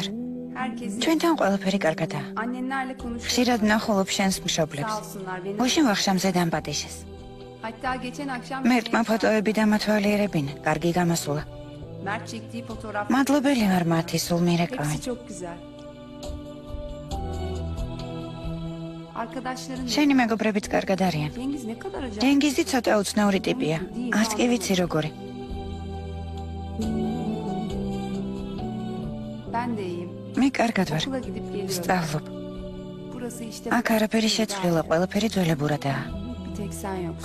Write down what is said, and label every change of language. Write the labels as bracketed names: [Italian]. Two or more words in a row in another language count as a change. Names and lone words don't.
[Turkish] Herkesin [Georgian] ჩვენთან ყველაფერი კარგადაა. [Turkish] annenlerle konuşuyor. [Georgian] ხშირად ნახულობ შენს მშობლებს. [Turkish] Sağ olsunlar beni. [Georgian] უშინ ვახშამზე დამპატიშეს. [Turkish] Hatta geçen akşam [Georgian] მერტმა ფოტოები დამათვალიერებინა. კარგი გამოსულა. [Turkish] Mert çektiği fotoğraf [Georgian] მადლობელი ვარ მათი სულ მირეკავენ. [Turkish] hepsi çok güzel. Arkadaşların [Georgian] შენი მეგობრებიც კარგად არიან. [Turkish] Cengiz ne kadar acayip. [Georgian] ჯენგიზი ცოტა უცნაური ტიპია. არც კი ვიცი როგორი. [Turkish] Ben de iyiyim. [Georgian] მე კარგად ვარ. [Turkish] Okula gidip geliyorum. [Georgian] სწავლობ. [Turkish] Burası işte [Georgian] აქ არაფერი შეცვლილა, ყველაფერი ძველებურადაა. [Turkish] bir tek sen yoksun.